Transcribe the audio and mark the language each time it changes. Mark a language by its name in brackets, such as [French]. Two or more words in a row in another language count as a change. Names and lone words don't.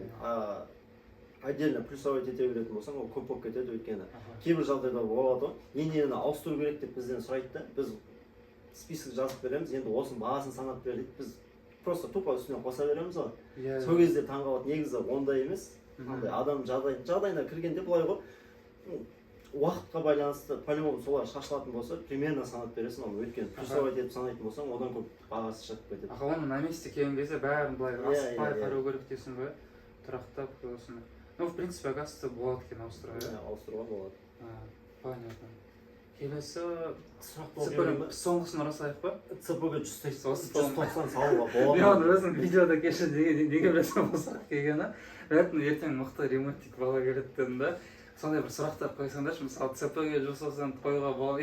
[Kazakh] Отдельно плюсовать ете беретін болсаң, ол көп болып кетеді, өйткені кейбір жағдайда болады ғой, нені ауыстыру керек деп бізден сұрайды да, біз список жазып береміз, енді осының бағасын санап бер дейді, біз [Russian] просто тупо [Kazakh] үстіне қоса береміз ғой. Сол кезде таңғалады, негізі ондай емес, андай адам жағдайына кіргенде былай ғой, уақытқа байланысты по-любому солар шашылатын болса, примерно санап бересің, оны өйткені плюсовать етіп санайтын болсаң, одан көп бағасы шығып кетеді. Оны [Russian] на месте [Kazakh] келген кезде бәрін былай асықпай қарау керек дейсің ғой, тұрақтап осыны. [Russian] Ну, в принципе, оказывается, [Kazakh] болады екен ауыстыруға, иә? Ауыстыруға болады. Понятно. Келесі сұрақ соңғысын ұрасайық па? ЦП-ге 190 салуға болады. Мен өзім видеода кеше неге білесің бұл сұрақ келгені, ертең мықты ремонтик бала келеді дедім да, сондай бір сұрақтар қойсаңдаршы, мысалы ЦП-ге 190 қоюға болады.